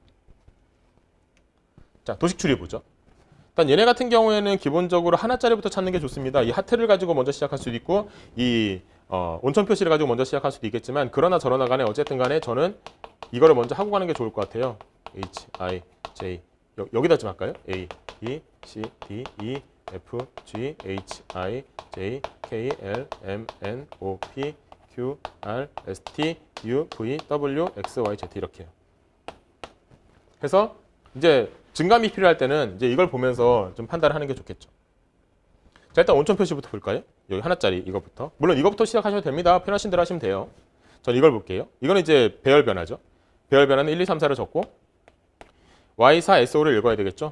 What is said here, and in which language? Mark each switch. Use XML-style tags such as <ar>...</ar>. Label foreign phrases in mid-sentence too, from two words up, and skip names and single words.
<ko>자, 도식 추리 보죠. 일단 얘네 같은 경우에는 기본적으로 하나짜리부터 찾는 게 좋습니다. 이 하트를 가지고 먼저 시작할 수도 있고 이 온천 표시를 가지고 먼저 시작할 수도 있겠지만 그러나 저러나 간에 어쨌든 간에 저는 이거를 먼저 하고 가는 게 좋을 것 같아요.</ko> <en>H, I, J</en> <ko>여기다 좀 할까요?</ko> <en>A, B, C, D, E, F, G, H, I, J, K, L, M, N, O, P, Q, R, S, T, U, V, W, X, Y, Z 이렇게요.</en> <ko>해서 이제 증감이 필요할 때는 이제 이걸 보면서 좀 판단을 하는 게 좋겠죠. 자, 일단 온천 표시부터 볼까요? 여기 하나짜리 이거부터. 물론 이거부터 시작하셔도 됩니다. 편하신 대로 하시면 돼요. 전 이걸 볼게요. 이거는 이제 배열 변화죠. 배열 변화는 1, 2, 3, 4를 적고 Y4, SO를 읽어야 되겠죠.</ko>